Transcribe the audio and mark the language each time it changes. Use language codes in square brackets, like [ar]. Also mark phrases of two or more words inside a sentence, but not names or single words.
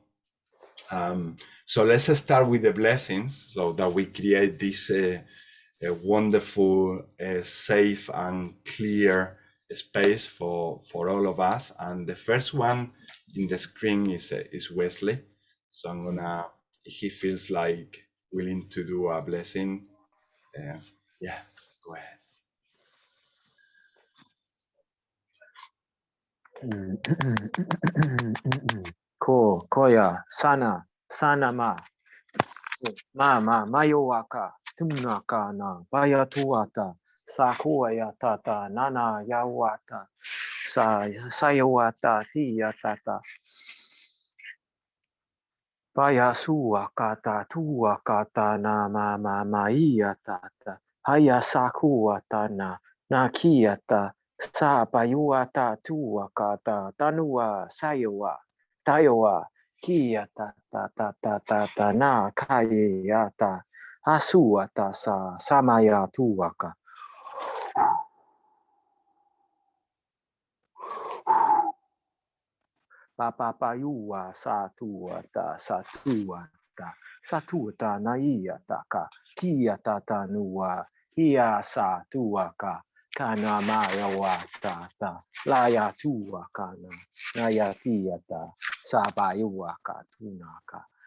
[en] So let's start with the blessings, so that we create this wonderful, safe and clear space for all of us. And the first one in the screen is Wesley. So I'm gonna, if he feels like willing to do a blessing, yeah, go ahead. Koya, sana, mayowaka, tumnaka na, bayatuata, sakuaya tata, nana yawata, sayawata, tiyatata. Bayasuakata, tuakata na maiyatata, hayasakuata na kiyata, sa bayuata tuakata, tanua sayawa, tayowa, kiyata ta na kayata, asuata samaya tuaka. Papapayua satuata naiyataka kiyatata nuwa hiya satuaka kana mayawatata laya tuakana nayatiyata sabayuaka tunaka